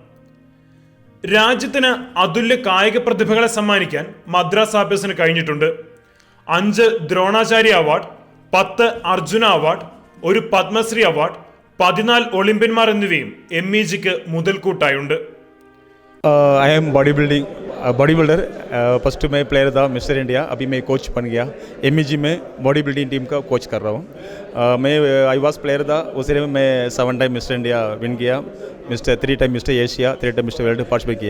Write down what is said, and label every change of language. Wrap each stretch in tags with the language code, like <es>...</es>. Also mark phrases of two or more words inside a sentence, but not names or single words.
<ml>രാജ്യത്തിന് അതുല്യ കായിക പ്രതിഭകളെ സമ്മാനിക്കാൻ മദ്രാസ് സാപ്പേഴ്സിന് കഴിഞ്ഞിട്ടുണ്ട്. 5 ദ്രോണാചാര്യ അവാർഡ്, 10 അർജുന അവാർഡ്, 1 പത്മശ്രീ അവാർഡ്, 14 ഒളിമ്പ്യന്മാർ എന്നിവയും MEGക്ക് മുതൽക്കൂട്ടായുണ്ട്.</ml> <en>I am body builder.</en> <hi>फर्स्ट मैं प्लेयर था मिस्टर इंडिया, अभी मैं कोच बन गया. MEG में</hi> <en>body building team</en> <hi>का कोच कर रहा हूँ. मैं</hi> <en>I was player</en> <hi>था, उसी में मैं 7 टाइम मिस्टर इंडिया विन किया, 3 टाइम मिस्टर एशिया, 3 टाइम मिस्टर वर्ल्ड पार्टिसिपेट किया.</hi>